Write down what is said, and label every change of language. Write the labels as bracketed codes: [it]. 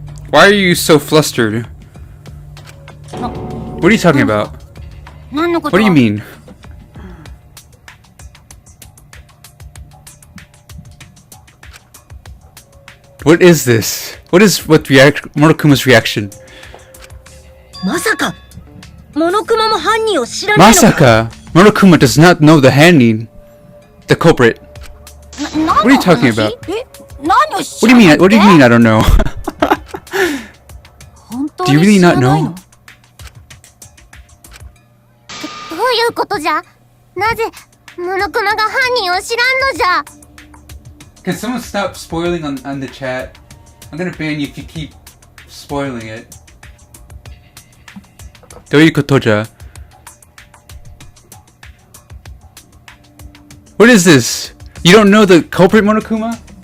[en] Why are you so flustered? What are you talking about? What do you mean? What is this? What is Monokuma's reaction? [ja] まさかモノクマも犯人を知らないのか。 Masaka! [en] Monokuma does not know the handing. The culprit. What are you talking about? What do you mean? What do you mean I don't know? Do you really not know? [ja] どういうことじゃ？なぜモノクマが犯人を知らんのじゃ？ [en] Can someone stop spoiling on the chat? I'm gonna ban you if you keep spoiling it. [ja] どういうことじゃ? [en] What is this? You don't know the culprit, Monokuma?